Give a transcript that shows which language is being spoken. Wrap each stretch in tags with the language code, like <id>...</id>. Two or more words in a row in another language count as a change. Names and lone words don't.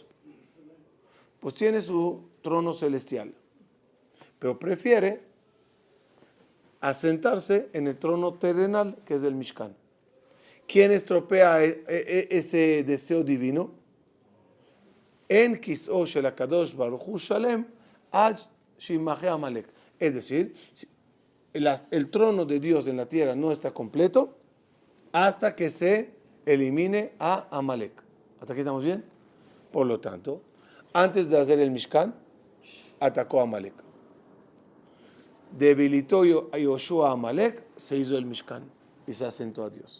<es>Pues tiene su trono celestial, pero prefiere asentarse en el trono terrenal, que es el Mishkan. ¿Quién estropea ese deseo divino?</es> <he>אין כסאו של הקדוש ברוך הוא שלם עד שימחה עמלק.</he> <es>Es decir, el trono de Dios en la tierra no está completo hasta que se elimine a Amalek. ¿Hasta aquí estamos bien? Por lo tanto, antes de hacer el Mishkan, atacó a Amalek. Debilitó a Yoshua a Amalek, se hizo el Mishkan y se asentó a Dios.</es>